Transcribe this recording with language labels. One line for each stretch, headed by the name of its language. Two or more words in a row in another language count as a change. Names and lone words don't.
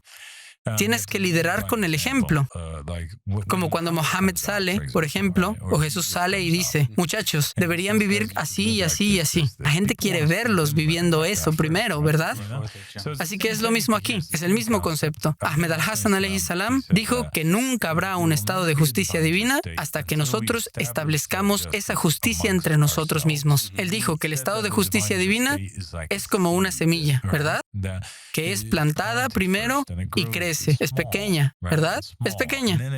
Spanish: Tienes que liderar con el ejemplo. Como cuando Mohammed sale, por ejemplo, o Jesús sale y dice, muchachos, deberían vivir así y así y así. La gente quiere verlos viviendo eso primero, ¿verdad? Así que es lo mismo aquí, es el mismo concepto. Ahmed al-Hassan
Arabic: عليه السلام
Spanish: dijo que nunca habrá un estado de justicia divina hasta que nosotros establezcamos esa justicia entre nosotros mismos. Él dijo que el estado de justicia divina es como una semilla, ¿verdad? Que es plantada primero y crece. Es pequeña, ¿verdad? Es pequeña.